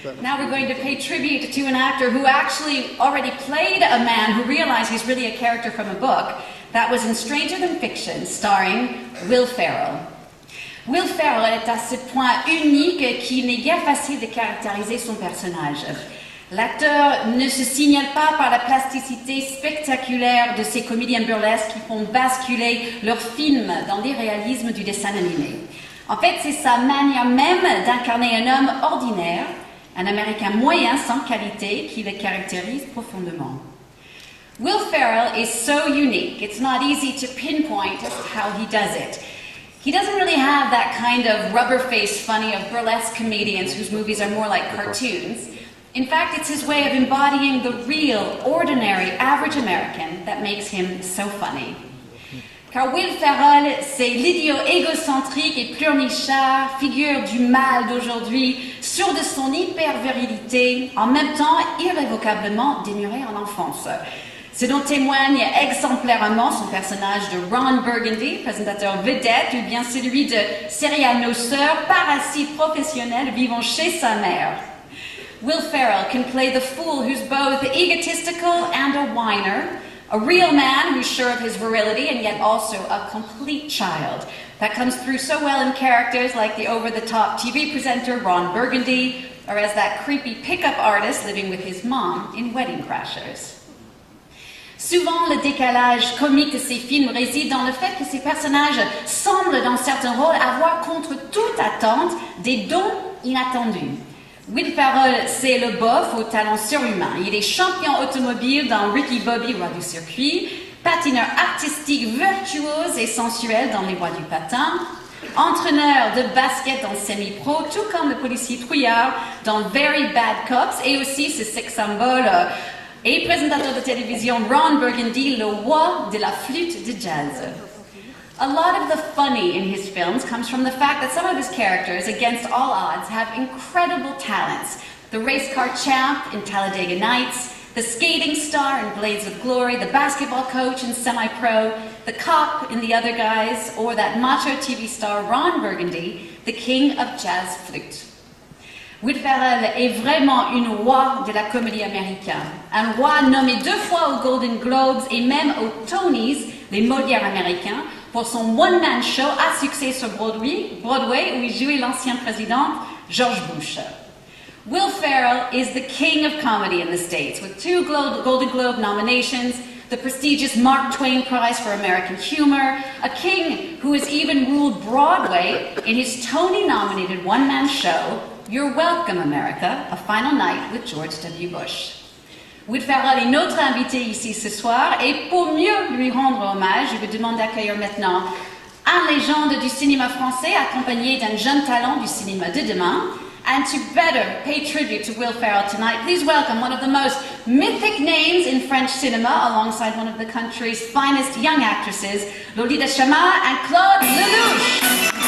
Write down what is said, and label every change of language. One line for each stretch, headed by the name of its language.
English: Now we're going to pay tribute to an actor who actually already played a man who realized he's really a character from a book. That was in Stranger Than Fiction, starring Will Ferrell.
French: Will Ferrell est à ce point unique qu'il n'est guère facile de caractériser son personnage. L'acteur ne se signale pas par la plasticité spectaculaire de ces comédiens burlesques qui font basculer leurs films dans l'irréalisme du dessin animé. En fait, c'est sa manière même d'incarner un homme ordinaire, un Américain moyen sans qualité qui le caractérise profondément.
English: Will Ferrell is so unique, it's not easy to pinpoint how he does it. He doesn't really have that kind of rubber-faced funny of burlesque comedians whose movies are more like cartoons. In fact, it's his way of embodying the real, ordinary, average American that makes him so funny.
French: Car Will Ferrell, c'est l'idiot égocentrique et pleurnichard, figure du mal d'aujourd'hui, sûr de son hyper-virilité, en même temps irrévocablement démuré en enfance. Ce dont témoigne exemplairement son personnage de Ron Burgundy, présentateur vedette, ou bien celui de serial noceur, parasite professionnel vivant chez sa mère.
English: Will Ferrell can play the fool who's both egotistical and a whiner, a real man who's sure of his virility and yet also a complete child. That comes through so well in characters like the over-the-top TV presenter Ron Burgundy, or as that creepy pickup artist living with his mom in Wedding Crashers.
French: Souvent, le décalage comique de ces films réside dans le fait que ces personnages semblent, dans certains rôles, avoir contre toute attente des dons inattendus. Will Ferrell, c'est le bof au talent surhumain. Il est champion automobile dans Ricky Bobby, roi du circuit, patineur artistique virtuose et sensuel dans Les Rois du patin, entraîneur de basket dans semi-pro, tout comme le policier trouillard dans Very Bad Cops, et aussi ce sex symbole et présentateur de télévision Ron Burgundy, le roi de la flûte de jazz.
English: A lot of the funny in his films comes from the fact that some of his characters, against all odds, have incredible talents. The race car champ in Talladega Nights, the skating star in Blades of Glory, the basketball coach in Semi-Pro, the cop in The Other Guys, or that macho TV star Ron Burgundy, the king of jazz flute.
French: Will Ferrell est vraiment une roi de la comédie américaine. Un roi nommé 2 fois aux Golden Globes et même aux Tonys, les Molières américains, pour son one-man show à succès sur Broadway où il jouait l'ancien président George Bush.
English: Will Ferrell is the king of comedy in the States, with 2 Golden Globe nominations, the prestigious Mark Twain Prize for American Humor, a king who has even ruled Broadway in his Tony-nominated one-man show, You're Welcome, America, A Final Night with George W. Bush.
French: Will Ferrell est notre invité ici ce soir, et pour mieux lui rendre hommage, je vous demande d'accueillir maintenant une légende du cinéma français accompagné d'un jeune talent du cinéma de demain.
English: And to better pay tribute to Will Ferrell tonight, please welcome one of the most mythic names in French cinema, alongside one of the country's finest young actresses, Lolita Chama and Claude Lelouch.